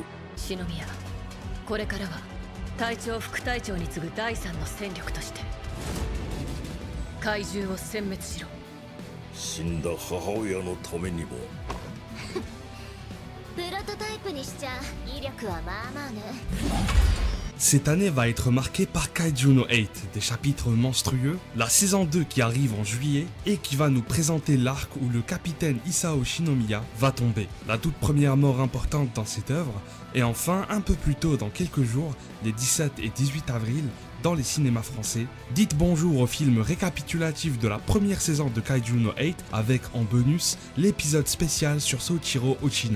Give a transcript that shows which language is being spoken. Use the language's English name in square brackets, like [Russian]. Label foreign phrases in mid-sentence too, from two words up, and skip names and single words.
[Japanese] 篠宮、これからは隊長副隊長に次ぐ第三の戦力として怪獣を殲滅しろ。死んだ母親のためにも。プロトタイプにしちゃ威力はまあまあね。 [French] Cette année va être marquée par Kaiju no 8, des chapitres monstrueux, la saison 2 qui arrive en juillet et qui va nous présenter l'arc où le capitaine Isao Shinomiya va tomber, la toute première mort importante dans cette œuvre, et enfin un peu plus tôt dans quelques jours, les 17 et 18 avril, dans les cinémas français, dites bonjour au film récapitulatif de la première saison de Kaiju no 8 avec en bonus l'épisode spécial sur Soichiro Ochina.